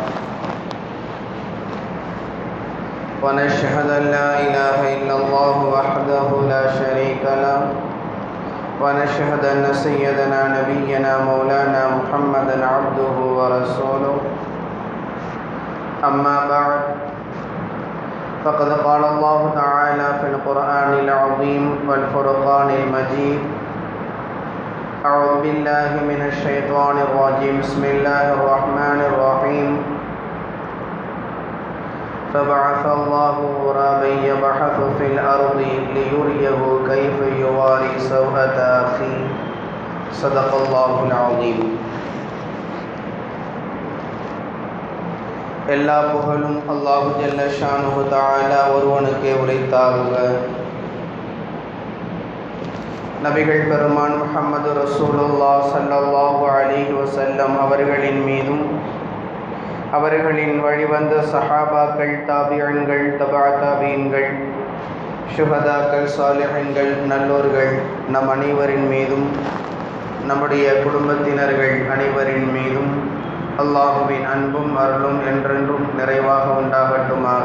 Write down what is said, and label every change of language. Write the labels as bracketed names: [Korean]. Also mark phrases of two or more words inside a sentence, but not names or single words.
[Arabic] ونشهد أن لا إله إلا الله وحده لا شريك له ونشهد أن سيدنا نبينا مولانا محمدا عبده ورسوله أما بعد فقد قال الله تعالى في القرآن العظيم والفرقان المجيد أعوذ بالله من الشيطان الرجيم بسم الله الرحمن الرحيم فبعث الله غرابا يبحث في الأرض ليريه كيف يواري سوءة أخيه صدق الله العظيم. [Tamil] எல்லா புகழும் [Arabic] الله جل شأنه تعالى [Tamil] ஒருவனுக்கே உரித்தாகுக. நபிகள் பெருமான் முஹம்மது ரசூலுல்லாஹ் [Arabic] صلى الله عليه وسلم [Tamil] அவர்களின் மீதும் அவர்களின் வழிவந்த சஹாபாக்கள், தாபியன்கள், தபா தாபியன்கள், ஷுஹதாக்கள், சாலிஹீன்கள், நல்லோர்கள் நம் அனைவரின் மீதும் நம்முடைய குடும்பத்தினர்கள் அனைவரின் மீதும் அல்லாஹுவின் அன்பும் அருளும் என்றென்றும் நிறைவாக உண்டாகட்டுமாக.